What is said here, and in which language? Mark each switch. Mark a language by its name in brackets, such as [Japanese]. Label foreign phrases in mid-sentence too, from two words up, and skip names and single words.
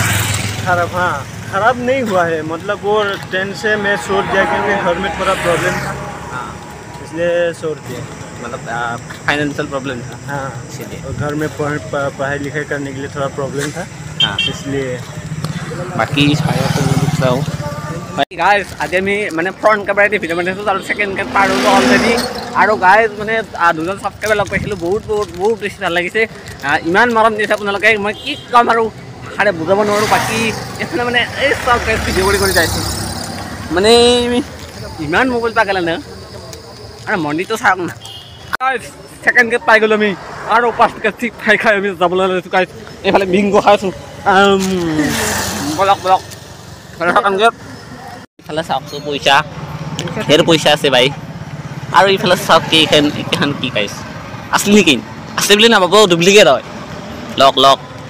[Hindi] खराब हाँ खराब नहीं हुआ है मतलब वो 10 से मैं छोड़ दिया क्योंकि घर में थोड़ा प्रॉब्लम था इसलिए छोड़ दिया मतलब [English] financial problem [Hindi] था हाँ इसलिए और घर में पढ़ाई लिखाई करने के लिए थोड़ा प्रॉब्लम था इसलिए बाकी गाइस आज [Assamese] আমি মানে [English] front camera-তে [Assamese] ভিডিঅ' বনাইছোঁ আৰু ছেকেণ্ড কেম পাৰ হ'লোঁ অলৰেডি আৰু গাইজ মানে দুজন ছাবস্ক্ৰাইবাৰ লগ পাইছিলোঁ বহুত বেছি ভাল লাগিছে ইমান মৰম দিছে আপোনালোকে মই কি ক'ম আৰু ভাষাৰে বুজাব নোৱাৰোঁ বাকী এইফালে মানে এই চব ভিডিঅ' কৰি যাইছোঁ মানে ইমান মোবাইল পাগলা না আৰু মন্দিৰটো চাওক না [English] second gate [Assamese] পাই গ'লোঁ আমি আৰু 5 টকা ঠিক খাই আমি যাবলৈ লৈছোঁ গাইজ এইফালে বিংগো খাই আছোঁ বলক [English] second gate [Assamese] ইফালে চাওকচোন পইচা ঢেৰ পইচা আছে ভাই আৰু ইফালে চাওক এইখন কি গাইজ আছলি নেকি আছে বুলি নাপাব ডুপ্লিকেট হয় লক